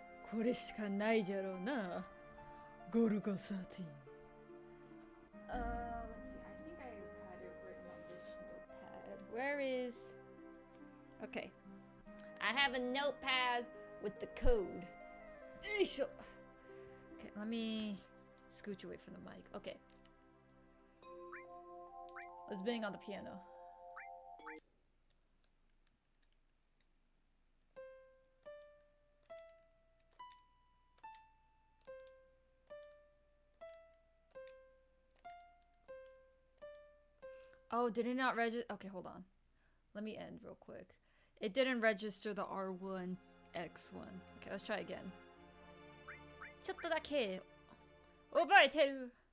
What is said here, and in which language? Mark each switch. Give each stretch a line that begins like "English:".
Japanese: これしかないじゃろうな。ゴルゴ13。
English: Let's see. I think I had it written on this notepad. Where is... Okay. I have a notepad with the code. Okay, let me scooch away from the mic. Okay. Let's bang on the piano. Oh, did it not register? Okay, hold on. Let me end real quick. It didn't register the R1 X1. Okay, let's try again.
Japanese: ちょっとだけ覚えてる.